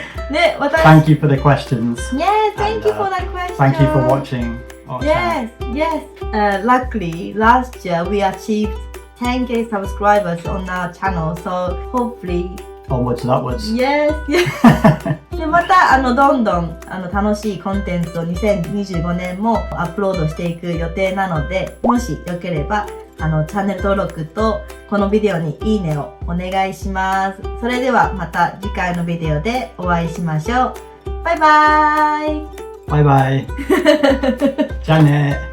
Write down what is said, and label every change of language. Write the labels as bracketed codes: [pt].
[ja] ね、私 [en] Thank you for the questions. Yes, thank you for that question. Thank you for watching our channel. Yes. Luckily, last year we achieved 10k subscribers on our channel, so hopefully, Onwards and upwards. yes. [ja] でまたどんどん楽しいコンテンツを2025年もアップロードしていく予定なので、もしよければチャンネル登録とこのビデオにいいねをお願いします。それではまた次回のビデオでお会いしましょう。バイバイ。 [en] Bye bye. [ja] じゃあね。